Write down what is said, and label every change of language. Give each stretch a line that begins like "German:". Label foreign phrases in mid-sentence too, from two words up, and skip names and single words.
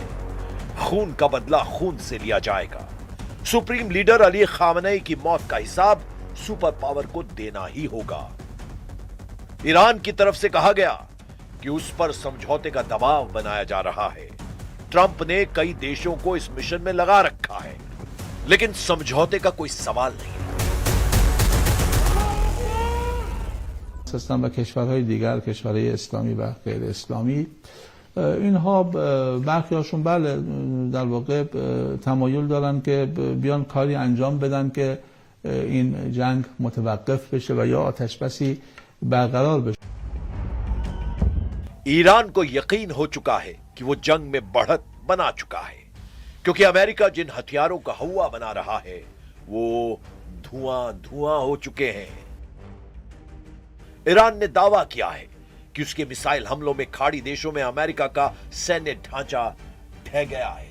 Hindi: खून का बदला खून से लिया जाएगा।
English: supreme leader
Hindi: अली खामनेई की मौत का हिसाब
English: super power
Hindi: को देना ही होगा। ईरान की तरफ से कहा गया कि उस पर समझौते का दबाव बनाया जा रहा है। ट्रंप ने कई देशों को इस मिशन में लगा रखा है, लेकिन समझौते का कोई सवाल नहीं है।
Persian: هستند و کشورهای دیگر، کشورهای اسلامی و غیر اسلامی، اینها برخیاشون بله در واقع تمایل دارن که بیان کاری انجام بدن که این جنگ متوقف بشه و یا آتش بسی برقرار بشه.
Hindi: ईरान को यकीन हो चुका है कि वो जंग में बढ़त बना चुका है, क्योंकि अमेरिका जिन हथियारों का हवा बना रहा है वो धुआं धुआं हो चुके हैं। ईरान ने दावा किया है कि उसके मिसाइल हमलों में खाड़ी देशों में अमेरिका का सैन्य ढांचा ढह गया है।